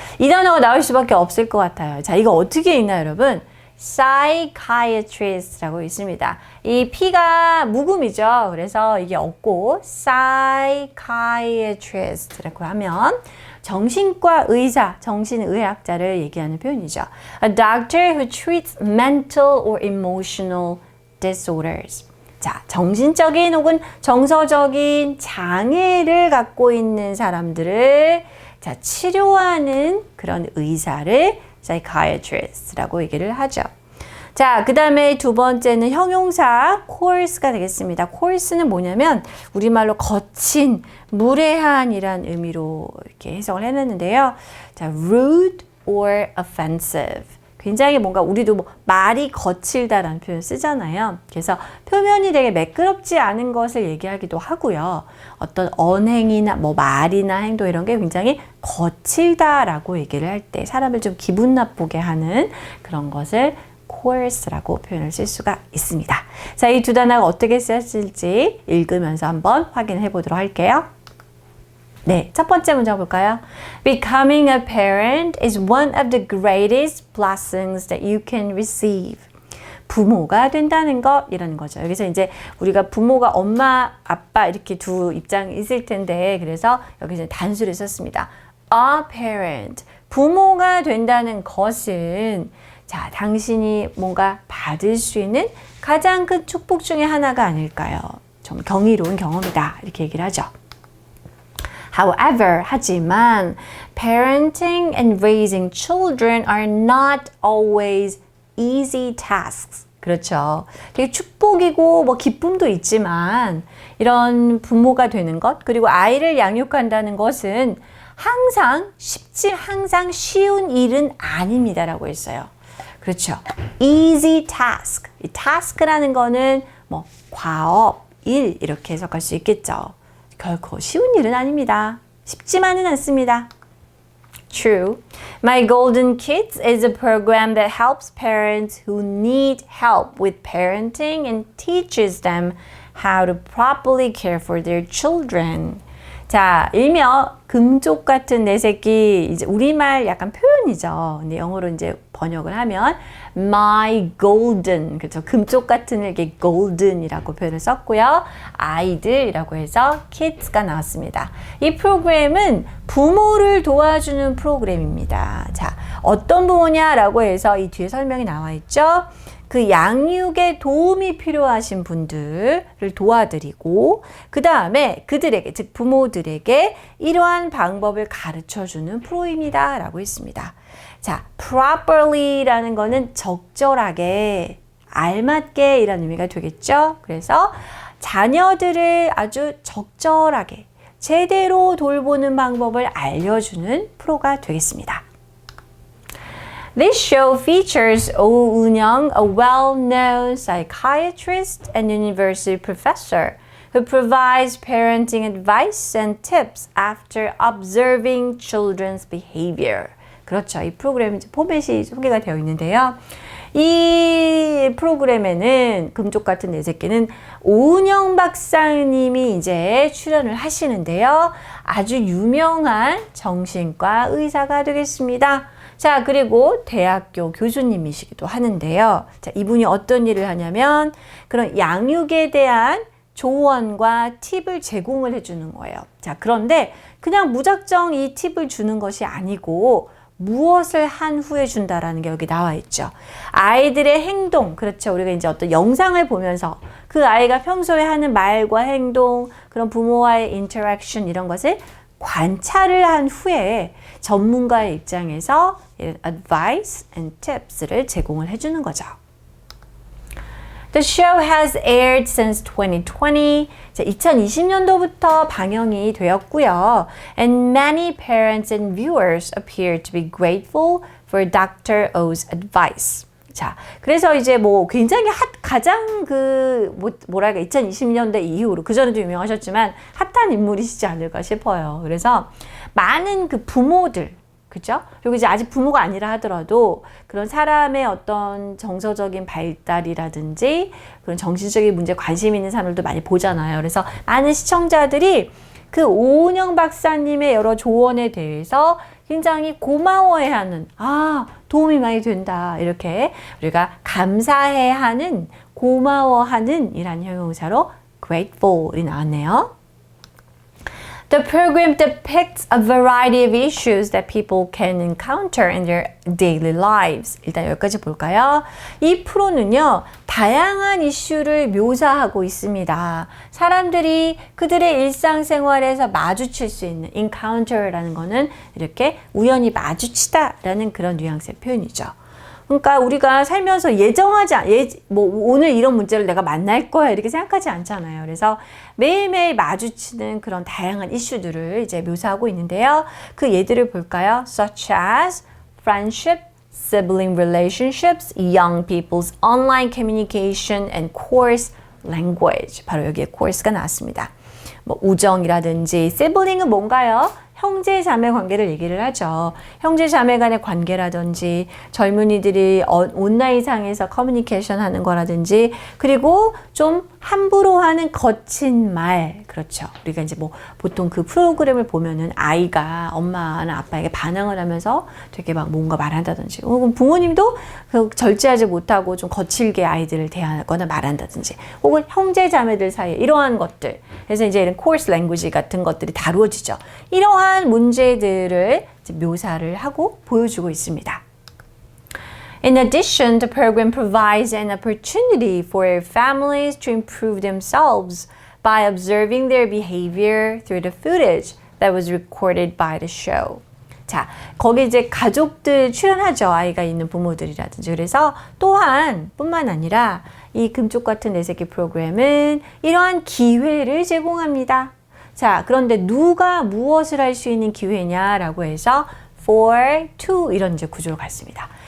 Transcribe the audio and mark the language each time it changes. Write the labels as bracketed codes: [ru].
[ko] 이 단어가 나올 수밖에 없을 것 같아요. 자, 이거 어떻게 읽나요, 여러분? psychiatrist라고 있습니다. 이 P가 묵음이죠. 그래서 이게 없고 psychiatrist라고 하면 정신과 의사, 정신의학자를 얘기하는 표현이죠. [en] A doctor who treats mental or emotional disorders. [ko] 자, 정신적인 혹은 정서적인 장애를 갖고 있는 사람들을 치료하는 그런 의사를 psychiatrist라고 얘기를 하죠. 자, 그 다음에 두 번째는 형용사 coarse가 되겠습니다. coarse는 뭐냐면 우리말로 거친, 무례한이란 의미로 이렇게 해석을 해냈는데요. [en] 자, rude or offensive. [ko] 굉장히 뭔가 우리도 말이 거칠다라는 표현 쓰잖아요. 그래서 표면이 되게 매끄럽지 않은 것을 얘기하기도 하고요. 어떤 언행이나 말이나 행동 이런 게 굉장히 거칠다라고 얘기를 할 때 사람을 좀 기분 나쁘게 하는 그런 것을 coarse라고 표현을 쓸 수가 있습니다. 자, 이 두 단어가 어떻게 쓰였을지 읽으면서 한번 확인해 보도록 할게요. 네, 첫 번째 문장 볼까요? [en] Becoming a parent is one of the greatest blessings that you can receive. [ko] 부모가 된다는 것이라는 거죠. 여기서 이제 우리가 부모가 엄마, 아빠 이렇게 두 입장이 있을 텐데 그래서 여기서 단수를 썼습니다. [en] A parent. [ko] 부모가 된다는 것은 자, 당신이 뭔가 받을 수 있는 가장 큰 축복 중에 하나가 아닐까요? 좀 경이로운 경험이다. 이렇게 얘기를 하죠. [en] However, [ko] 하지만 [en] parenting and raising children are not always easy tasks. [ko] 그렇죠. 되게 축복이고 기쁨도 있지만 이런 부모가 되는 것 그리고 아이를 양육한다는 것은 항상 쉬운 일은 아닙니다라고 했어요. 그렇죠. [en] Easy task. [ko] 이 task라는 거는 과업, 일 이렇게 해석할 수 있겠죠. 결코 쉬운 일은 아닙니다. 쉽지만은 않습니다. True. [en] My Golden Kids is a program that helps parents who need help with parenting and teaches them how to properly care for their children. [ko] 자, 일명 금쪽 같은 내 새끼 이제 우리말 약간 표현이죠. 근데 영어로 이제 번역을 하면 [en] my golden [ko] 그렇죠. 금쪽 같은 이렇게 golden이라고 표현을 썼고요. 아이들이라고 해서 kids가 나왔습니다. 이 프로그램은 부모를 도와주는 프로그램입니다. 자, 어떤 부모냐라고 해서 이 뒤에 설명이 나와 있죠. 그 양육에 도움이 필요하신 분들을 도와드리고 그 다음에 그들에게 즉 부모들에게 이러한 방법을 가르쳐주는 프로입니다 라고 했습니다. 자, properly라는 거는 적절하게 알맞게 이라는 의미가 되겠죠. 그래서 자녀들을 아주 적절하게 제대로 돌보는 방법을 알려주는 프로가 되겠습니다. [en] This show features 오은영, a well-known psychiatrist and university professor who provides parenting advice and tips after observing children's behavior. [ko] 그렇죠. 이 프로그램 포맷이 소개가 되어 있는데요. 이 프로그램에는 금쪽 같은 내 새끼는 오은영 박사님이 이제 출연을 하시는데요. 아주 유명한 정신과 의사가 되겠습니다. 자, 그리고 대학교 교수님이시기도 하는데요. 자, 이분이 어떤 일을 하냐면 그런 양육에 대한 조언과 팁을 제공을 해주는 거예요. 자, 그런데 그냥 무작정 이 팁을 주는 것이 아니고 무엇을 한 후에 준다라는 게 여기 나와 있죠. 아이들의 행동, 그렇죠. 우리가 이제 어떤 영상을 보면서 그 아이가 평소에 하는 말과 행동, 그런 부모와의 인터랙션 이런 것을 관찰을 한 후에 전문가의 입장에서 [en] advice and tips [ko] 를 제공을 해주는 거죠. [en] The show has aired since 2020. [ko] 자, 2020년도부터 방영이 되었고요. [en] And many parents and viewers appear to be grateful for Dr. O's advice. [ko] 자, 그래서 이제 뭐 굉장히 가장 뭐랄까 2020년대 이후로 그전에도 유명하셨지만 핫한 인물이시지 않을까 싶어요. 그래서 많은 그 부모들 그죠? 그리고 이제 아직 부모가 아니라 하더라도 그런 사람의 어떤 정서적인 발달이라든지 그런 정신적인 문제에 관심 있는 사람들도 많이 보잖아요. 그래서 많은 시청자들이 그 오은영 박사님의 여러 조언에 대해서 굉장히 고마워해하는, 도움이 많이 된다. 이렇게 우리가 감사해하는, 고마워하는 이란 형용사로 grateful이 나왔네요. [en] The program depicts a variety of issues that people can encounter in their daily lives. [ko] 일단 여기까지 볼까요? 이 프로는요, 다양한 이슈를 묘사하고 있습니다. 사람들이 그들의 일상생활에서 마주칠 수 있는 encounter라는 거는 이렇게 우연히 마주치다라는 그런 뉘앙스의 표현이죠. 그러니까 우리가 살면서 오늘 이런 문제를 내가 만날 거야 이렇게 생각하지 않잖아요. 그래서 매일매일 마주치는 그런 다양한 이슈들을 이제 묘사하고 있는데요. 그 예들을 볼까요? [en] Such as friendship, sibling relationships, young people's online communication, and coarse language. [ko] 바로 여기에 coarse가 나왔습니다. 뭐 우정이라든지 sibling은 뭔가요? 형제 자매 관계를 얘기를 하죠. 형제 자매 간의 관계라든지 젊은이들이 온라인상에서 커뮤니케이션 하는 거라든지 그리고 좀 함부로 하는 거친 말 그렇죠. 우리가 이제 뭐 보통 그 프로그램을 보면은 아이가 엄마나 아빠에게 반항을 하면서 되게 막 뭔가 말한다든지 혹은 부모님도 그 절제하지 못하고 좀 거칠게 아이들을 대하거나 말한다든지 혹은 형제 자매들 사이에 이러한 것들 그래서 이제 이런 coarse language 같은 것들이 다루어지죠. 이러한 문제들을 묘사를 하고 보여주고 있습니다. [en] In addition, the program provides an opportunity for families to improve themselves by observing their behavior through the footage that was recorded by the show. [ko] 자, 거기 이제 가족들 출연하죠. 아이가 있는 부모들이라든지. 그래서 또한 뿐만 아니라 이 금쪽 같은 내 새끼 프로그램은 이러한 기회를 제공합니다. 자, 그런데 누가 무엇을 할 수 있는 기회냐라고 해서 for, to 이런 이제 구조로 갔습니다.